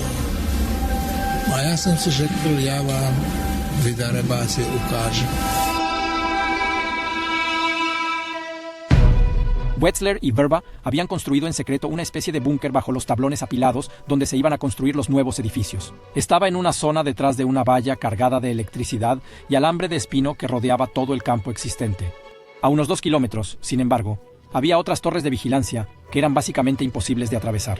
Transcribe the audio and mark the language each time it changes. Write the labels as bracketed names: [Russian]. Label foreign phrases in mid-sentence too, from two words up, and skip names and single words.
[Czech] A já jsem si řekl, já vám, vy darebáci, ukážu. [Spanish] Wetzler y Verba habían construido en secreto una especie de búnker bajo los tablones apilados donde se iban a construir los nuevos edificios. Estaba en una zona detrás de una valla cargada de electricidad y alambre de espino que rodeaba todo el campo existente. A unos 2 kilómetros, sin embargo, había otras torres de vigilancia que eran básicamente imposibles de atravesar.